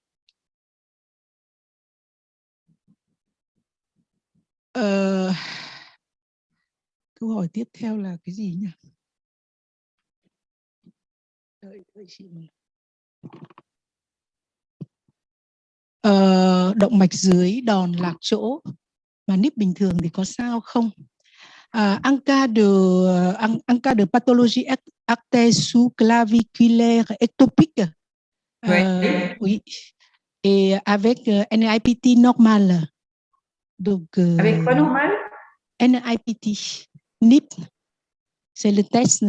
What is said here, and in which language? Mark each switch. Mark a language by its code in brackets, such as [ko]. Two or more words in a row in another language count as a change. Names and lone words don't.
[vi] Câu hỏi tiếp theo là cái gì nhỉ? Đợi chị một. Động mạch dưới đòn lạc chỗ mà níp bình thường thì có sao không? [fr] En cas de pathologie artère sous-claviculaire ectopique, oui, et avec NIPT normal. Donc, Avec quoi normal? NIPT, NIP, c'est le test.